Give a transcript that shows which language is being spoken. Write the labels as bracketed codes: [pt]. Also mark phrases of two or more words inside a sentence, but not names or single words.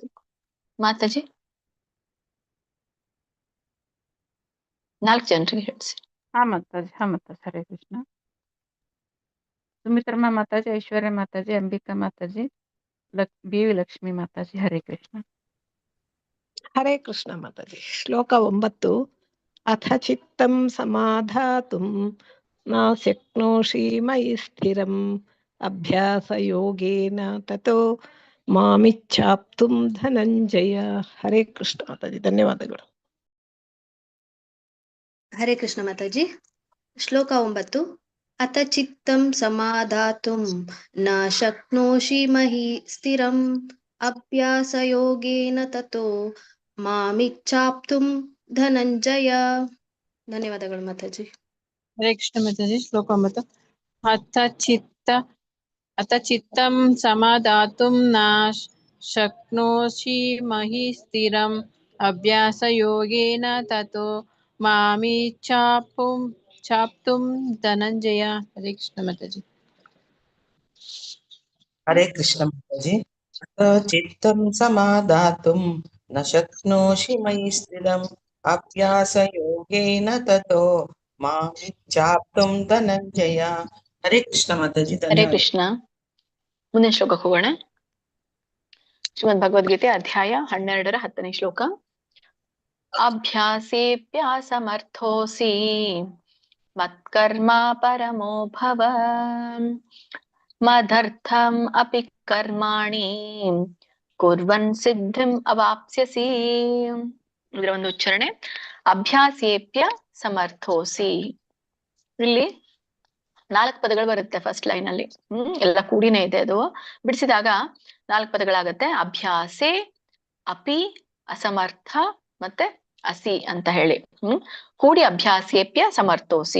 [kn] ಮಾತಾಜಿ 4 ಜನರಿಗೆ ಹೇಳಿಸಿ. ಹಾ ಮಾತಾಜಿ, ಹರೇ ಕೃಷ್ಣ. ಸುಮಿತ್ರಮ್ಮ ಮಾತಾಜಿ, ಐಶ್ವರ್ಯ ಮಾತಾಜಿ, ಅಂಬಿಕಾ ಮಾತಾಜಿ, ಬಿ.ವಿ. ಲಕ್ಷ್ಮಿ ಮಾತಾಜಿ, ಹರೇ ಕೃಷ್ಣ. ಹರೇ ಕೃಷ್ಣ ಮಾತಾಜಿ. ಶ್ಲೋಕ 9. [sa] ಅಥ ಚಿತ್ತಂ ಸಮಾಧಾತುಂ ನ ಶಕ್ನೋಷಿ ಮಯಿ ಸ್ಥಿರಂ ಅಭ್ಯಾಸ ಯೋಗೇನ ತತೋ ಮಾಮಿಚ್ಛಾಪ್ತುಂ ಧನಂಜಯ. [kn] ಹರೇ ಕೃಷ್ಣ ಮಾತಾಜಿ, ಧನ್ಯವಾದಗಳು. ಹರೇ ಕೃಷ್ಣ ಮಾತಾಜಿ. ಶ್ಲೋಕ 9. [sa] ಅಥ ಚಿತ್ತಂ ಸಮಾಧಾತುಂ ನ ಶಕ್ನೋಷಿ ಮಹಿ ಸ್ಥಿರಂ ಅಭ್ಯಾಸ ಯೋಗೇನ ತತೋ ಮಾಮಿಚ್ಛಾಪ್ತುಂ ಧನಂಜಯ. [kn] ಧನ್ಯವಾದಗಳು ಮಾತಾಜಿ. ಹರೇ ಕೃಷ್ಣ ಮಾತಾಜಿ. ಶ್ಲೋಕ 9. [sa] ಅಥ ಚಿತ್ತಂ ಸಮಾಧಾತುಂ ನ ಶಕ್ನೋಷಿ ಮಹಿ ಸ್ಥಿರಂ ಅಭ್ಯಾಸ ಯೋಗೇನ ತತೋ ಮಾಮಿಚ್ಛಾಪ್ತುಂ ಧನಂಜಯ. [kn] ಹರೇ ಕೃಷ್ಣ ಮಾತಾಜಿ. ಹರೇ ಕೃಷ್ಣ ಮಾತಾಜಿ. [sa] ಚಿತ್ತಂ ಸಮಾಧಾತುಂ ನ ಶಕ್ನೋಷಿ ಮಯಿ ಸ್ಥಿರಂ ಅಭ್ಯಾಸ ಯೋಗೇನ ತತೋ ಮಾಮಿಚ್ಛಾಪ್ತುಂ ಧನಂಜಯ. [kn] ಹರೇ ಕೃಷ್ಣ ಮಾತಾಜಿ. ಹರೇ ಕೃಷ್ಣ. ಮುಂದಿನ ಶ್ಲೋಕಕ್ಕೆ ಹೋಗೋಣ. [sa] ಶ್ರೀಮದ್ ಭಗವದ್ಗೀತೆ [kn] ಅಧ್ಯಾಯ 12ರ 10ನೇ ಶ್ಲೋಕ. [sa] ಅಭ್ಯಾಸೇಪ್ಯಾಸಮರ್ಥೋಸಿ ಮತ್ಕರ್ಮ ಪರಮೋ ಭವ ಮದರ್ಥಂ ಅಪಿ ಕರ್ಮಾಣಿ ಕುರ್ವನ್ ಸಿದ್ಧಿಂ ಅವಾಪ್ಸ್ಯಸಿ. [kn] ಇದರ ಒಂದು ಉಚ್ಚಾರಣೆ [sa] ಅಭ್ಯಾಸೇಪ್ಯ ಸಮರ್ಥೋಸಿ. [kn] ಇಲ್ಲಿ 4 ಪದಗಳು ಬರುತ್ತೆ [en] first line [kn] ಅಲ್ಲಿ. ಎಲ್ಲ ಕೂಡಿನೇ ಇದೆ, ಅದು ಬಿಡಿಸಿದಾಗ 4 ಪದಗಳಾಗತ್ತೆ. [sa] ಅಭ್ಯಾಸೆ, ಅಪಿ, ಅಸಮರ್ಥ [kn] ಮತ್ತೆ ಅಸಿ ಅಂತ ಹೇಳಿ ಕೂಡಿ [sa] ಅಭ್ಯಾಸೇಪ್ಯ ಸಮರ್ಥೋಸಿ.